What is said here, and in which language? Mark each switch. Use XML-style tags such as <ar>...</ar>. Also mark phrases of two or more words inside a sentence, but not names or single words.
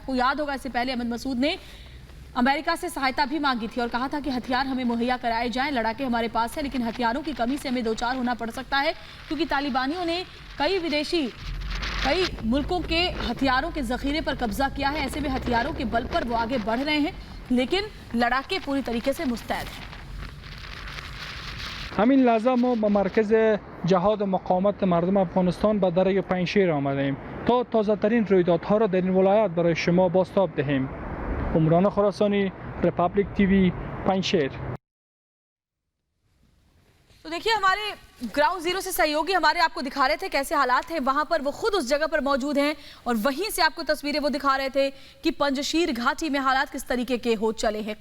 <hi>आपको याद होगा इससे पहले अहमद मसूद ने अमेरिका से सहायता भी मांगी थी और कहा था कि हथियार हमें मुहैया कराए जाएं, लड़ाके हमारे पास है, लेकिन हथियारों की कमी से हमें दो चार होना पड़ सकता है, क्योंकि तालिबानियों ने कई मुल्कों के हथियारों के जखीरे पर कब्जा किया है। ऐसे में हथियारों के बल पर वो आगे बढ़ रहे हैं, लेकिन लड़ाके पूरी तरीके से मुस्तैद हैं।</hi> <fa>همین لحظه ما به مرکز جهاد و مقاومت مردم افغانستان به دره پنجشیر آمدیم تا تازه ترین رویدادها را در این ولایت برای شما بازتاب دهیم. عمران خراسانی،</fa> <hi>रिपब्लिक टीवी पंजशीर। तो देखिए हमारे ग्राउंड जीरो से सहयोगी हमारे आपको दिखा रहे थे कैसे हालात हैं वहां पर, वो खुद उस जगह पर मौजूद हैं और वहीं से आपको तस्वीरें वो दिखा रहे थे कि पंजशीर घाटी में हालात किस तरीके के हो चले हैं।</hi>